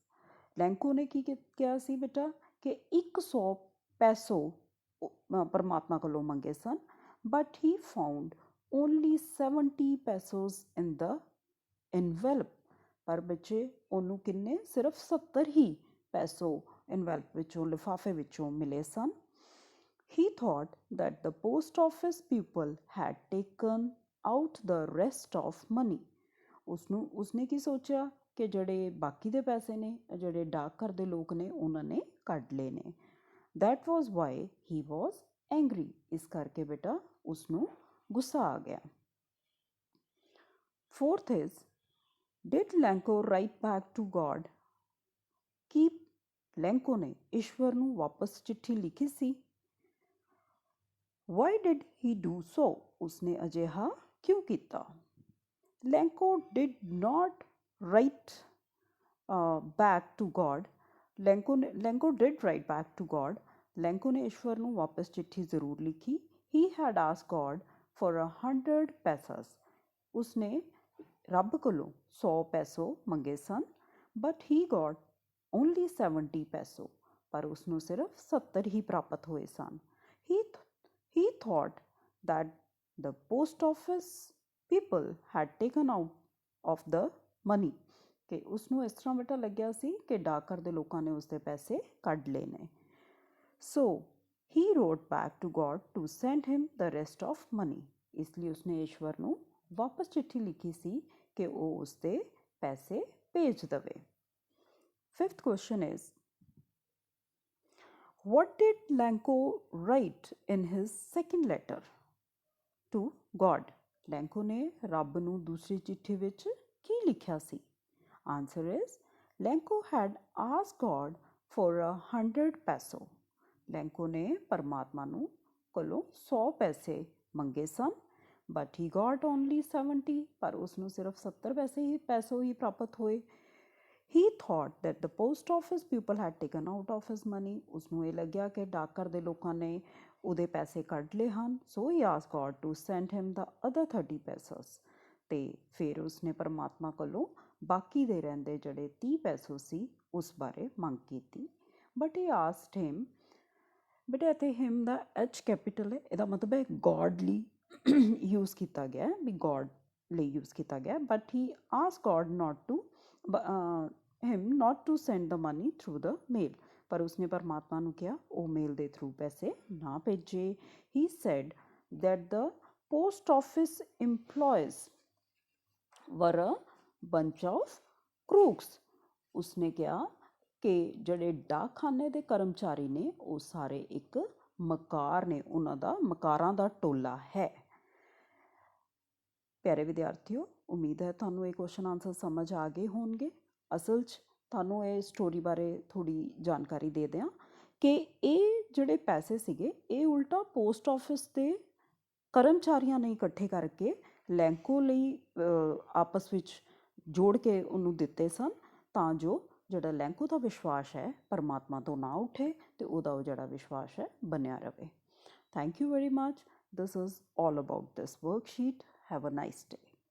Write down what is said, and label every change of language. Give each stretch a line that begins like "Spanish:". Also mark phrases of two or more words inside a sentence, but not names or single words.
Punjabi: ਲੈਂਕੋ ਨੇ ਕੀ ਕਿਹਾ ਸੀ ਬੇਟਾ ਕਿ 100 ਪੈਸੋ ਪਰਮਾਤਮਾ ਕੋਲੋਂ ਮੰਗੇ ਸਨ।
English: But he found only 70 pesos in the envelope.
Punjabi: ਪਰ ਬੱਚੇ ਉਹਨੂੰ ਕਿੰਨੇ? ਸਿਰਫ 70 ਹੀ ਪੈਸੋ ਇਨਵੈਲਪ ਵਿੱਚੋਂ ਲਿਫਾਫੇ ਵਿੱਚੋਂ ਮਿਲੇ ਸਨ।
English: He thought that the post office people had taken out the rest of money.
Punjabi: ਉਸਨੇ ਕੀ ਸੋਚਿਆ ਕਿ ਜਿਹੜੇ ਬਾਕੀ ਦੇ ਪੈਸੇ ਨੇ, ਜਿਹੜੇ ਡਾਕਘਰ ਦੇ ਲੋਕ ਨੇ, ਉਹਨਾਂ ਨੇ ਕੱਢ ਲਏ ਨੇ।
English: That was why he was angry.
Punjabi: ਇਸ ਕਰਕੇ ਬੇਟਾ ਉਸਨੂੰ ਗੁੱਸਾ ਆ ਗਿਆ।
English: Fourth is, did Lenko write back to God?
Punjabi: ਕੀ ਲੈਂਕੋ ਨੇ ਈਸ਼ਵਰ ਨੂੰ ਵਾਪਸ ਚਿੱਠੀ ਲਿਖੀ ਸੀ?
English: Why did he do so?
Punjabi: ਉਸਨੇ ਅਜਿਹਾ ਕਿਉਂ ਕੀਤਾ?
English: Lenko did not write back to God. Lenko did write back to God.
Punjabi: ਲੈਂਕੋ ਨੇ ਈਸ਼ਵਰ ਨੂੰ ਵਾਪਸ ਚਿੱਠੀ ਜ਼ਰੂਰ ਲਿਖੀ।
English: He had asked God for 100 pesos.
Punjabi: ਉਸਨੇ ਰੱਬ ਕੋਲੋਂ 100 ਪੈਸੋ ਮੰਗੇ ਸਨ।
English: But he got only 70 ਪੈਸੋ,
Punjabi: ਪਰ ਉਸਨੂੰ ਸਿਰਫ 70 ਹੀ ਪ੍ਰਾਪਤ ਹੋਏ ਸਨ।
English: He thought that the post office people had taken out of the money.
Punjabi: ਕਿ ਉਸਨੂੰ ਇਸ ਤਰ੍ਹਾਂ ਬੇਟਾ ਲੱਗਿਆ ਸੀ ਕਿ ਡਾਕਘਰ ਦੇ ਲੋਕਾਂ ਨੇ ਉਸਦੇ ਪੈਸੇ ਕੱਢ ਲਏ ਨੇ।
English: So he wrote back to God to send him the rest of money.
Punjabi: ਇਸ ਲਈ ਉਸਨੇ ਈਸ਼ਵਰ ਨੂੰ ਵਾਪਸ ਚਿੱਠੀ ਲਿਖੀ ਸੀ ਕਿ ਉਹ ਉਸਦੇ ਪੈਸੇ ਭੇਜ ਦੇਵੇ।
English: Fifth question is, what did Lenko write in his second letter to God?
Punjabi: ਲੈਂਕੋ ਨੇ ਰੱਬ ਨੂੰ ਦੂਸਰੀ ਚਿੱਠੀ ਵਿੱਚ ਕੀ ਲਿਖਿਆ ਸੀ?
English: Answer is, Lenko had asked God for 100 peso.
Punjabi: ਲੈਂਕੋ ਨੇ ਪਰਮਾਤਮਾ ਨੂੰ ਕੋਲੋਂ 100 ਪੈਸੇ ਮੰਗੇ ਸਨ।
English: But he got only 70,
Punjabi: ਪਰ ਉਸਨੂੰ ਸਿਰਫ 70 ਪੈਸੇ ਹੀ ਪ੍ਰਾਪਤ ਹੋਏ।
English: He thought that the post office people had taken out of his money.
Punjabi: ਉਸਨੂੰ ਇਹ ਲੱਗਿਆ ਕਿ ਡਾਕਘਰ ਦੇ ਲੋਕਾਂ ਨੇ ਉਹਦੇ ਪੈਸੇ ਕੱਢ ਲਏ ਹਨ।
English: So he asked God to send him the other 30 pesos.
Punjabi: ਤੇ ਫਿਰ ਉਸਨੇ ਪਰਮਾਤਮਾ ਕੋਲੋਂ ਬਾਕੀ ਦੇ ਰਹਿੰਦੇ ਜਿਹੜੇ 30 ਪੈਸੋ ਸੀ ਉਸ ਬਾਰੇ ਮੰਗ ਕੀਤੀ।
English: But he asked him,
Punjabi: ਬੇਟਾ ਇੱਥੇ ਹਿਮ ਦਾ H ਕੈਪੀਟਲ ਹੈ, ਇਹਦਾ ਮਤਲਬ ਹੈ ਗੋਡ ਲਈ ਯੂਜ਼ ਕੀਤਾ ਗਿਆ, ਵੀ ਗੋਡ ਲਈ ਯੂਜ਼ ਕੀਤਾ ਗਿਆ।
English: But he ask God not to send the money through the mail.
Punjabi: ਪਰ ਉਸਨੇ ਪਰਮਾਤਮਾ ਨੂੰ ਕਿਹਾ ਉਹ ਮੇਲ ਦੇ ਥਰੂ ਪੈਸੇ ਨਾ ਭੇਜੇ।
English: He said that the post office employees were a bunch of crooks.
Punjabi: ਉਸਨੇ ਕਿਹਾ ਕਿ ਜਿਹੜੇ ਡਾਕਖਾਨੇ ਦੇ ਕਰਮਚਾਰੀ ਨੇ ਉਹ ਸਾਰੇ ਇੱਕ ਮਕਾਰ ਨੇ, ਉਹਨਾਂ ਦਾ ਮਕਾਰਾਂ ਦਾ ਟੋਲਾ ਹੈ। ਪਿਆਰੇ ਵਿਦਿਆਰਥੀਓ, ਉਮੀਦ ਹੈ ਤੁਹਾਨੂੰ ਇਹ
English: question answer
Punjabi: ਸਮਝ ਆ ਗਏ ਹੋਣਗੇ। ਅਸਲ 'ਚ ਤੁਹਾਨੂੰ ਇਹ ਸਟੋਰੀ ਬਾਰੇ ਥੋੜ੍ਹੀ ਜਾਣਕਾਰੀ ਦੇ ਦਿਆਂ ਕਿ ਇਹ ਜਿਹੜੇ ਪੈਸੇ ਸੀਗੇ ਇਹ ਉਲਟਾ
English: post office
Punjabi: ਦੇ ਕਰਮਚਾਰੀਆਂ ਨੇ ਇਕੱਠੇ ਕਰਕੇ ਲੈਂਕੋ ਲਈ ਆਪਸ ਵਿੱਚ ਜੋੜ ਕੇ ਉਹਨੂੰ ਦਿੱਤੇ ਸਨ, ਤਾਂ ਜੋ ਜਿਹੜਾ ਲੈਂਕੋ ਦਾ ਵਿਸ਼ਵਾਸ ਹੈ ਪਰਮਾਤਮਾ ਤੋਂ ਨਾ ਉੱਠੇ ਅਤੇ ਉਹਦਾ ਉਹ ਜਿਹੜਾ ਵਿਸ਼ਵਾਸ ਹੈ ਬਣਿਆ ਰਹੇ।
English: Thank you very much. This is all about this worksheet. Have a nice day.